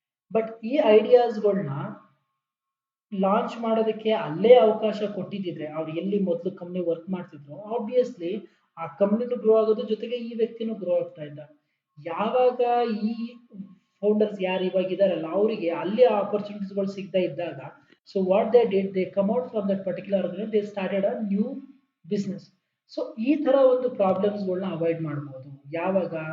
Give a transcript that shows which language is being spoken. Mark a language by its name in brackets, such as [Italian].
[Kannada] But ಈ ಐಡಿಯಾಸ್ಗಳನ್ನ launch ಮಾಡೋದಕ್ಕೆ ಅಲ್ಲೇ ಅವಕಾಶ ಕೊಟ್ಟಿದ್ದಿದ್ರೆ, ಅವ್ರು ಎಲ್ಲಿ ಮೊದಲು ಕಂಪ್ನಿ ವರ್ಕ್ ಮಾಡ್ತಿದ್ರು, ಆಬ್ವಿಯಸ್ಲಿ ಆ ಕಂಪ್ನಿನೂ ಗ್ರೋ ಆಗೋದ್ರ ಜೊತೆಗೆ ಈ ವ್ಯಕ್ತಿನೂ ಗ್ರೋ ಆಗ್ತಾ ಇದ್ದ. ಯಾವಾಗ ಈ ಫೌಂಡರ್ಸ್ ಯಾರು ಇವಾಗ ಇದಾರಲ್ಲ ಅವರಿಗೆ ಅಲ್ಲಿ ಆಪರ್ಚುನಿಟೀಸ್ಗಳು ಸಿಗದೇ ಇದ್ದಾಗ [English] So what they did, they come out from that particular organization, they started a new business. [Kannada] So ಈ ತರ ಒಂದು ಪ್ರಾಬ್ಲಮ್ಸ್ಗಳನ್ನ ಅವಾಯ್ಡ್ ಮಾಡ್ಬೋದು ಯಾವಾಗ.